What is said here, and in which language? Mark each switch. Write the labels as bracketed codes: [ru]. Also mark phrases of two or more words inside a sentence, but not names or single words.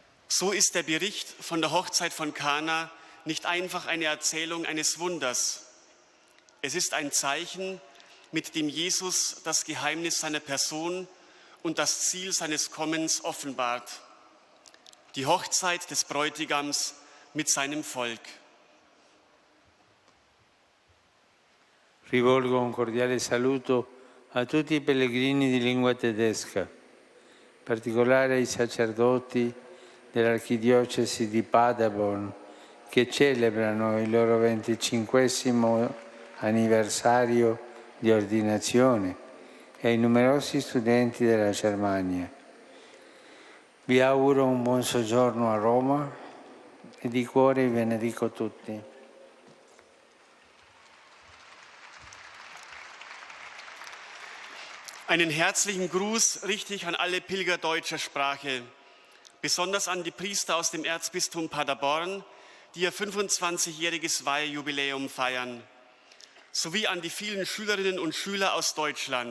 [de] So ist der Bericht von der Hochzeit von Kana nicht einfach eine Erzählung eines Wunders. Es ist ein Zeichen, mit dem Jesus das Geheimnis seiner Person und das Ziel seines Kommens offenbart. Die Hochzeit des Bräutigams mit seinem Volk. [it] Rivolgo un cordiale saluto a tutti i pellegrini di lingua tedesca, in particolare ai sacerdoti dell'Archidiocesi di Paderborn che celebrano il loro 25° anniversario di ordinazione e ai numerosi studenti della Germania. Vi auguro un buon soggiorno a Roma e di cuore vi benedico tutti. [de] Einen herzlichen Gruß richte ich an alle Pilger deutscher Sprache, besonders an die Priester aus dem Erzbistum Paderborn, die ihr 25-jähriges Weihejubiläum feiern, sowie an die vielen Schülerinnen und Schüler aus Deutschland.